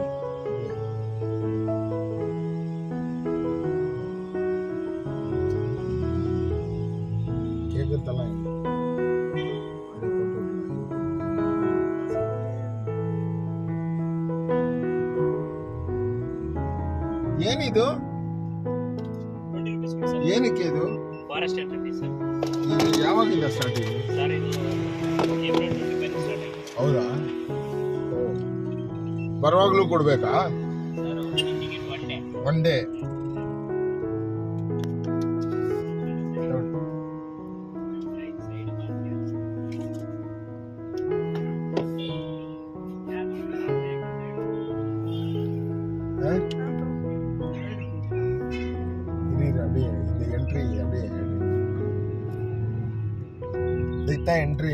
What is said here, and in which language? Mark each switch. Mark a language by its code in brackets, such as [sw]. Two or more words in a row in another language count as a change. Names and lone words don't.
[kn] கேட்கறதெல்லாம் ಏನಿದು ಏನಕ್ಕೆ ಇದು [en] forest entry sir. [kn] ಯಾವಾಗಿಂದ ಸ್ಟಾರ್ಟ್ ಇದೆ ಸರ್ ಇದು ಏಪ್ರಿಲ್ 25 ಸ್ಟಾರ್ಟ್ ಆಗಿದೆ. ಹೌದಾ? ಬರುವಾಗಲೂ ಕೊಡ್ಬೇಕಾ [en] sir ticket one day? right side [ta] அப்படியே இந்த என்ட்ரி அப்படியே இதுதான் என்ட்ரி.